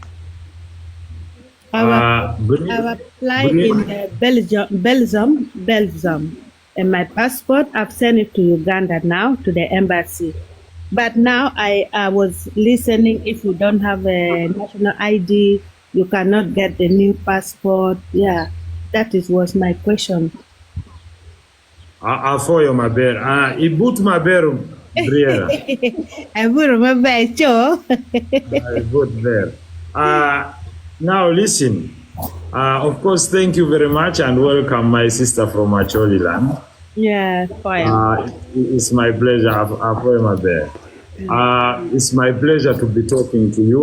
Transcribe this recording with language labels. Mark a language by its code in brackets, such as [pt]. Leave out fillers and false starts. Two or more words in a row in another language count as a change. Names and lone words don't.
[en] I've applied in Belgium, and my passport, I've sent it to Uganda now, to the embassy. But now I was listening, if you don't have a national ID, you cannot get the new passport. Yeah, was my question. [ach] Afoyo maber. Ibut maber, Briera. [en] I will remember it, Joe. Ibut there. Now listen. Of course, thank you very much and welcome my sister from Acholi land. Yeah, fine. It's my pleasure. My bear. It's my pleasure to be talking to you.